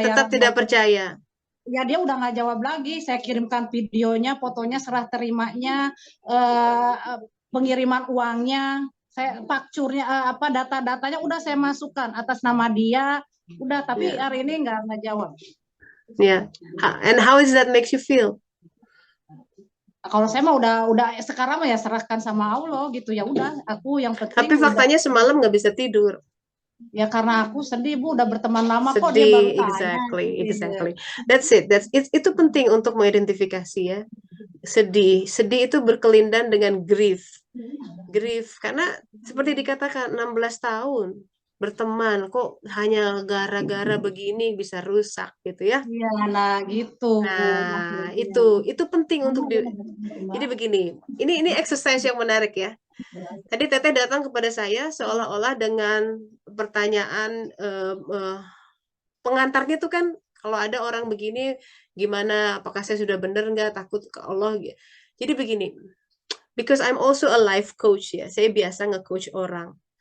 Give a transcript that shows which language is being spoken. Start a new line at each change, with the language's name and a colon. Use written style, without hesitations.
Indonesian: Dia tetap tidak percaya. Ya dia udah nggak jawab lagi. Saya kirimkan videonya, fotonya, serah terimanya, pengiriman uangnya, saya fakturnya, data-datanya udah saya masukkan atas nama dia, udah. Tapi hari ini nggak jawab.
English: Ya, and how is that makes you feel?
Indonesian: Kalau saya mah udah sekarang mah ya serahkan sama Allah gitu, ya udah. Aku yang penting. Tapi faktanya semalam nggak bisa tidur. Ya karena aku sedih Bu, udah berteman lama sedih, kok dia baru tanya.
English: Exactly. That's it.
Indonesian: Itu penting untuk mengidentifikasi ya. Sedih itu berkelindan dengan grief. Karena seperti dikatakan 16 tahun berteman, kok hanya gara-gara begini bisa rusak gitu ya. Iya, nah gitu. Nah, maksudnya. itu penting untuk jadi begini. Ini exercise yang menarik ya. Tadi Teteh datang kepada saya seolah-olah dengan pertanyaan pengantarnya tuh kan, kalau ada orang begini gimana, apakah saya sudah benar nggak, takut ke Allah. Jadi begini,
English: because I'm also a life coach
Indonesian: ya, saya biasa nge-coach orang.